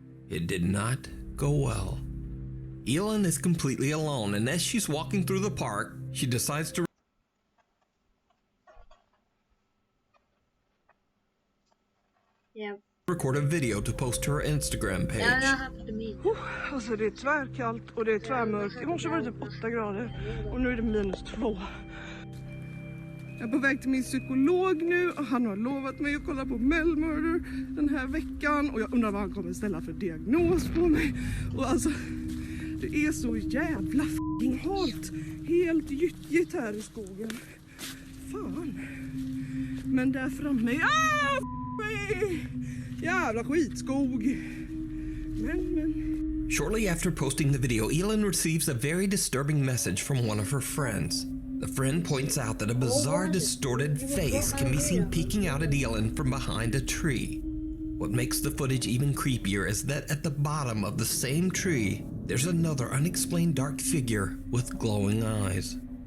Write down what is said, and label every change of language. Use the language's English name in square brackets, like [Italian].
[English] It did not go well. Elin is completely alone, and as she's walking through the park, she decides to record a video to post to her Instagram page. [Swedish] Alltså det är tvärkallt och det är tvärmörkt. I morse var det typ 8 grader och nu är det -2. Jag är på väg till min psykolog nu och han har lovat mig att kolla på Mel Murder den här veckan och jag undrar vad han kommer ställa för diagnos på mig. Och alltså, det är så jävla f***ing halt. Helt gyttjigt här i skogen. Fan. Men där framme, jävla skitskog. Men. [English] Shortly after posting the video, Elin receives a very disturbing message from one of her friends. The friend points out that a bizarre, distorted face can be seen peeking out at Elin from behind a tree. What makes the footage even creepier is that at the bottom of the same tree, there's another unexplained dark figure with glowing eyes.